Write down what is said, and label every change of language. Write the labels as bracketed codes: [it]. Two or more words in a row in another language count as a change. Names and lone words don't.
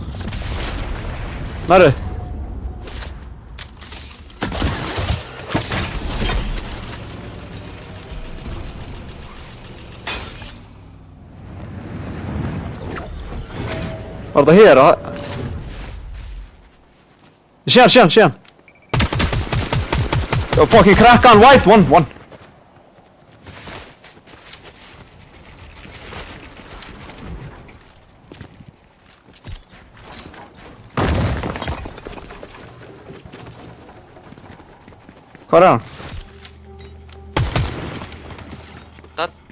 [is] Næru. Var þetta hér? Ég sé hann. [en] Yo, fucking crack on white, one. [is] Hvar er hann? Þetta á